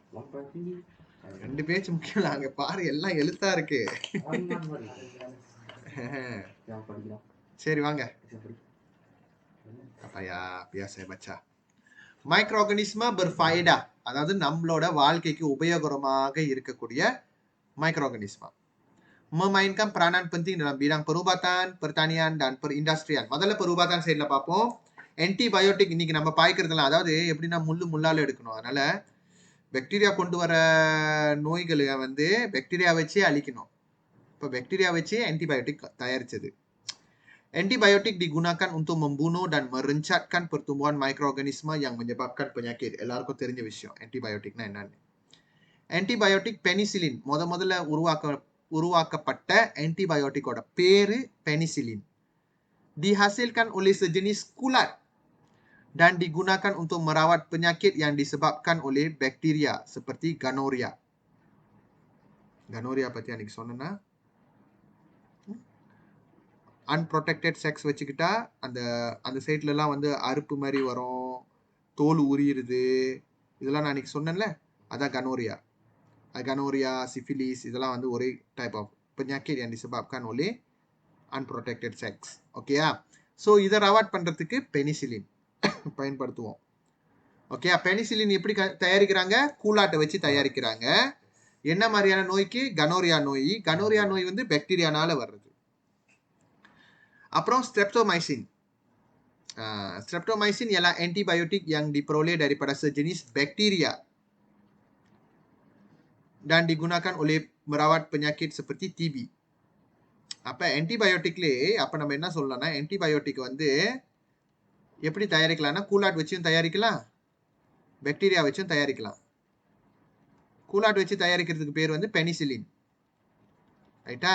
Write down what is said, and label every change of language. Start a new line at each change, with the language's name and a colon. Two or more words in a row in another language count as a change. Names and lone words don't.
Tamil: 2 பேச்சு முக்கியம் இல்லை, அங்கே பாரு எல்லாம் எழுத்தா இருக்கு. சரி வாங்க அப்பயா பியாச பச்சா. மைக்ரோ ஆர்கானிஸ்மா பெர்ஃபைடா, அதாவது நம்மளோட வாழ்க்கைக்கு உபயோகரமாக இருக்கக்கூடிய மைக்ரோ ஆர்கானிஸ்மா
Malay: memainkan peranan penting dalam bidang perubatan, pertanian, dan perindustrian.
Tamil: முதல்ல perubatan சைடில் பார்ப்போம். ஆன்டிபயோட்டிக் இன்னைக்கு நம்ம பாய்க்கிறதுலாம் அதாவது எப்படின்னா முள்ளால் எடுக்கணும். அதனால பாக்டீரியா கொண்டு வர நோய்களை வந்து பாக்டீரியா வச்சு அழிக்கணும். இப்போ பாக்டீரியா வச்சு ஆன்டிபயோட்டிக் தயாரிச்சது.
Malay: Antibiotik digunakan untuk membunuh dan merencatkan pertumbuhan mikroorganisme yang menyebabkan penyakit.
Tamil: எல்லாருக்கும் தெரிஞ்ச விஷயம் ஆன்டிபயோட்டிக்னா என்னன்னு. ஆன்டிபயோட்டிக் பெனிசிலின் முதல்ல உருவாக்கப்பட்ட ஆன்டிபயோட்டிக்கோட பேரு பெனிசிலின்.
Malay: Dihasilkan oleh sejenis kulat dan digunakan untuk merawat penyakit yang disebabkan oleh bakteria seperti gonorrhea.
Tamil: Gonorrhea பத்தி அன்னைக்கு சொன்னேன்னா
English: unprotected sex
Tamil: வச்சுக்கிட்டா அந்த சைட்லலாம் வந்து அறுப்பு மாதிரி வரும், தோல் உரியுறது, இதெல்லாம் நான் அன்றைக்கி சொன்னேன்ல, அதான் கனோரியா. கனோரியா, சிஃபிலிஸ் இதெல்லாம் வந்து ஒரே
English: type of
Malay: penyakit yang disebabkan oleh
English: unprotected sex.
Tamil: ஓகேயா? ஸோ இதை அவாய்ட் பண்ணுறதுக்கு பெனிசிலின் பயன்படுத்துவோம். ஓகே, பெனிசிலின் எப்படி தயாரிக்கிறாங்க? கூலாட்டை வச்சு தயாரிக்கிறாங்க. என்ன மாதிரியான நோய்க்கு? கனோரியா நோய். கனோரியா நோய் வந்து பாக்டீரியானால வர்றது. அப்புறம் ஸ்ட்ரெப்டோமைசின்.
Malay: Streptomycin ialah antibiotik yang diperoleh daripada sejenis bakteria dan digunakan oleh merawat penyakit seperti TB.
Tamil: அப்ப ஆன்டிபயோட்டிக்லே அப்ப நம்ம என்ன சொல்லலாம்னா, ஆன்டிபயோட்டிக் வந்து எப்படி தயாரிக்கலாம்னா, கூலாட் வச்சும் தயாரிக்கலாம், பாக்டீரியா வச்சும் தயாரிக்கலாம். கூலாட் வச்சு தயாரிக்கிறதுக்கு பேர் வந்து பெனிசிலின், ரைட்டா?